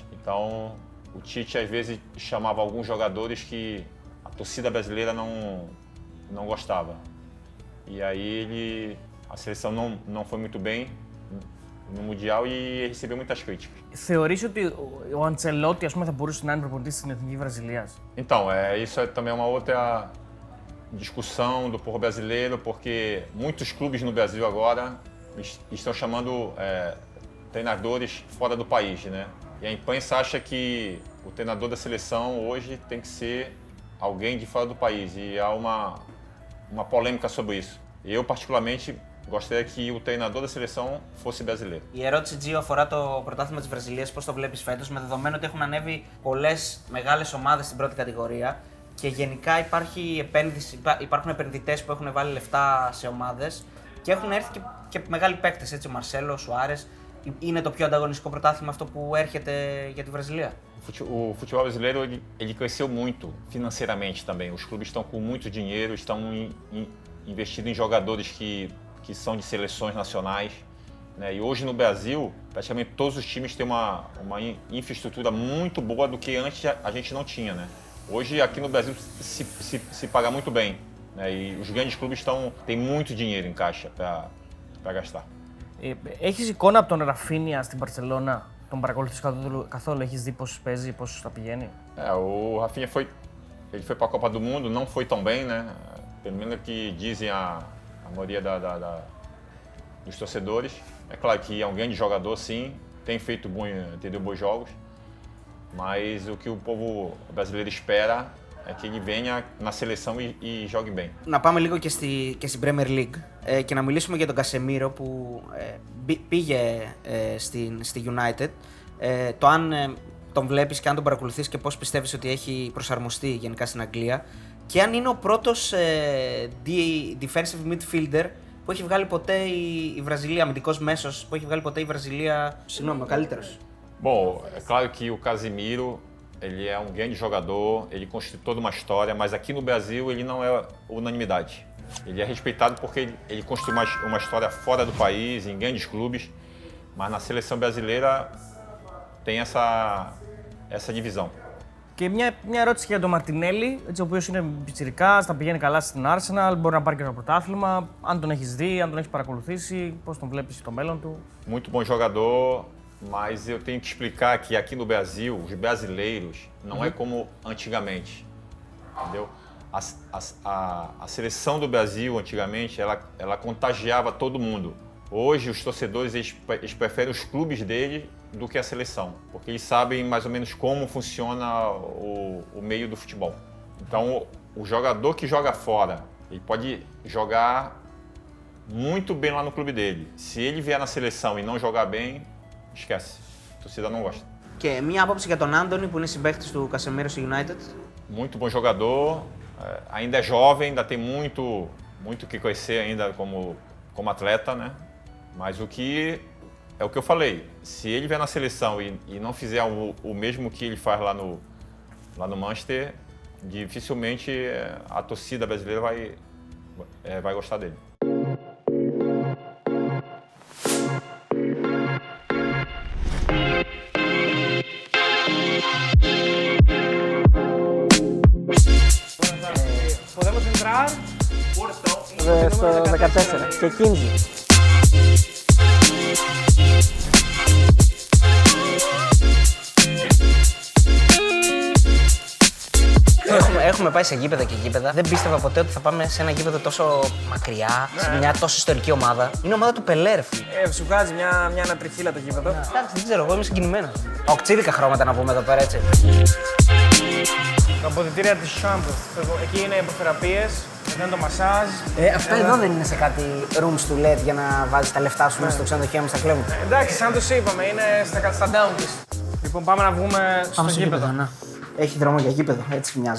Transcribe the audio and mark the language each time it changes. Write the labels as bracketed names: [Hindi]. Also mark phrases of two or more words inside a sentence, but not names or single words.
[Portuguese] Então o Tite às vezes chamava alguns jogadores que a torcida brasileira não gostava. E aí a seleção não foi muito bem no Mundial e recebeu muitas críticas. [Greek] Θεωρείς ότι ο Αντσελότη, ας πούμε, θα μπορούσε να είναι προπονητής στην Εθνική Βραζιλίας? [Portuguese] Então, isso é também uma outra discussão do povo brasileiro, porque muitos clubes no Brasil agora estão chamando treinadores fora do país, né? E a imprensa acha que o treinador da seleção hoje tem que ser alguém de fora do país e há uma polêmica sobre isso. Eu, particularmente, gostaria que o treinador da seleção fosse brasileiro. [Greek] Η ερώτηση, Τζίο, αφορά το πρωτάθλημα της Βραζιλίας. Πώς το βλέπεις φέτος, με δεδομένο ότι έχουν ανέβει πολλές μεγάλες ομάδες στην πρώτη κατηγορία και γενικά υπάρχουν επενδυτές που έχουν βάλει λεφτά σε ομάδες και έχουν έρθει και μεγάλοι παίκτες, έτσι, ο Μαρσέλο, ο Σουάρες. Είναι το πιο ανταγωνιστικό πρωτάθλημα αυτό που έρχεται για τη Βραζιλία? [Portuguese] O futebol brasileiro ele cresceu muito financeiramente também. Os clubes estão com muito dinheiro, estão investindo em jogadores que são de seleções nacionais, né? E hoje no Brasil, praticamente todos os times têm uma infraestrutura muito boa do que antes a gente não tinha, né? Hoje aqui no Brasil se paga muito bem, né? E os grandes clubes têm muito dinheiro em caixa para gastar. [Greek] Έχεις εικόνα από τον Ραφίνια στην Μπαρσελόνα? Τον παρακολουθείς καθόλου? Έχεις δει πώς παίζει, πώς θα πηγαίνει? [Portuguese] O Rafinha ele foi para a Copa do Mundo, não foi tão bem, né? Pelo menos o que dizem a maioria dos torcedores. É claro que é um grande jogador, sim, tem feito bons jogos, mas o que o povo brasileiro espera é que ele venha na seleção e jogue bem. [Greek] Να πάμε λίγο και στην Premier League και να μιλήσουμε για τον Κασεμίρο που πήγε στη United. Το αν τον βλέπεις και αν τον παρακολουθείς και πώς πιστεύεις ότι έχει προσαρμοστεί γενικά στην Αγγλία και αν είναι ο πρώτος [English] defensive midfielder [Greek] που έχει βγάλει ποτέ η Βραζιλία, αμυντικός μέσος που έχει βγάλει ποτέ η Βραζιλία, συγγνώμη, ο καλύτερος. [Portuguese] Bom, é claro que o Casemiro ele é um grande jogador, ele construiu toda uma história, mas aqui no Brasil ele não é unanimidade. Ele é respeitado porque ele construiu uma história fora do país, em grandes clubes, mas na seleção brasileira tem essa divisão. [Greek] Και μια ερώτηση για τον Μαρτινέλη, έτσι, ο οποίος είναι πιτσιρικάς, θα πηγαίνει καλά στην Arsenal, μπορεί να πάρει και ένα πρωτάθλημα. Αν τον έχεις δει, αν τον έχεις παρακολουθήσει, πώς τον βλέπεις στο μέλλον του. [Portuguese] Muito bom jogador, mas eu tenho que explicar que aqui no Brasil, os brasileiros, não é como antigamente, entendeu? A seleção do Brasil, antigamente, ela contagiava todo mundo. Hoje, os torcedores eles preferem os clubes deles do que a seleção, porque eles sabem mais ou menos como funciona o meio do futebol. Então, o jogador que joga fora, ele pode jogar muito bem lá no clube dele. Se ele vier na seleção e não jogar bem, esquece. A torcida não gosta. [Greek] Και μία άποψη για τον Άντονι που είναι συμπαίκτης του Casemiro στο United. [Portuguese] Muito bom jogador, ainda é jovem, ainda tem muito que conhecer ainda como atleta, né? Mas o que eu falei, se ele vier na seleção e não fizer o mesmo que ele faz lá no Manchester, dificilmente a torcida brasileira vai gostar dele. Podemos entrar. [Greek] Στο 14 και 15. Έχουμε πάει σε γήπεδα και γήπεδα. Δεν πίστευα ποτέ ότι θα πάμε σε ένα γήπεδο τόσο μακριά, σε μια τόσο ιστορική ομάδα. Είναι ομάδα του Πελέ, ρε φίλε. Σου βγάζει μια ανατριχίλα το γήπεδο. Εντάξει, δεν ξέρω, εγώ είμαι συγκινημένος. Οκτζίδικα χρώματα να πούμε εδώ πέρα, έτσι. Τα αποδυτήρια της Champions. Εκεί είναι υποθεραπείες, εδώ είναι το μασάζ. Αυτά εδώ δεν είναι σε κάτι [English] rooms to let [Greek] για να βάζεις τα λεφτά σου μέσα στο ξενοδοχείο μας στα κλέβουν. Εντάξει, σαν τους είπαμε, είναι στα down της. Λοιπόν, πάμε να βγούμε στο γήπεδο. Να. Έχει δρόμο για γήπεδο, έτσι μοιάζει.